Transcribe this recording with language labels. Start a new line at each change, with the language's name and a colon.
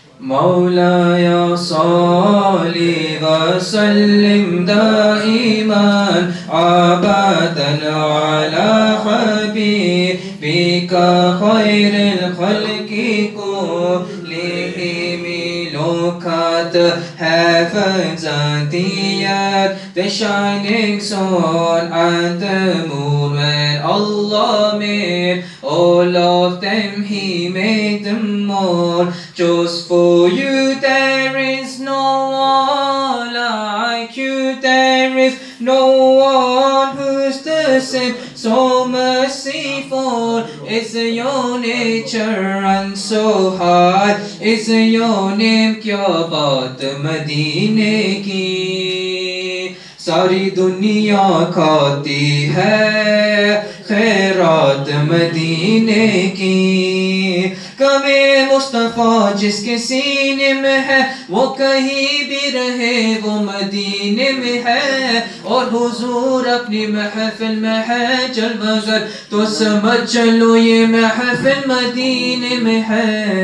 Arabic: مولایا صلی وسلم دائما ابدا علی حبیبک خیر الخلق کلہم۔
English: Look at the heavens and the earth, the shining sun and the moon. When Allah made all of them, He made them all. Just for you there is no one like you, there is no one who's the same. So merciful is your nature and so high is your name.
Urdu: کیا بات مدینے کی، ساری دنیا کھاتی ہے خیرات مدینے کی۔ کمے مصطفیٰ جس کے سینے میں ہے، وہ کہیں بھی رہے وہ مدینے میں ہے، اور حضور اپنی محفل میں ہے جلوہ گر، تو سمجھ چلو یہ محفل مدینے میں ہے۔